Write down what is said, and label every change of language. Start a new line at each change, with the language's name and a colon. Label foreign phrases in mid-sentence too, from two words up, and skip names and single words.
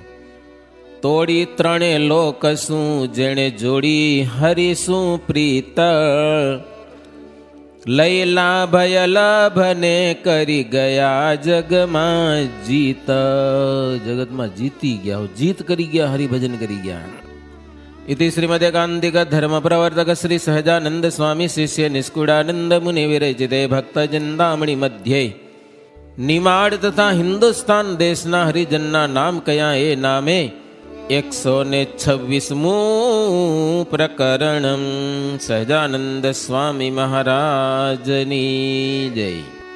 Gujarati: તોડી 3 લોક શું, જેણે જોડી હરિશું પ્રીત, લૈલા ભય લાભને કરી ગયા જગમાં જીત. જગતમાં જીતી ગયા, જીત કરી ગયા, હરિભજન કરી ગયા.
Sanskrit: इति श्रीमदेकांतिक धर्म प्रवर्तक श्री सहजानंद स्वामी शिष्य निष्कुड़ानंद मुनि विरचिते भक्त चिंतामणि
Gujarati: મધ્ય નિમાડ તથા હિંદુસ્તાન દેશના હરિજનના નામ કયા એ નામે 126 પ્રકરણ સહજાનંદ સ્વામી મહારાજની જય.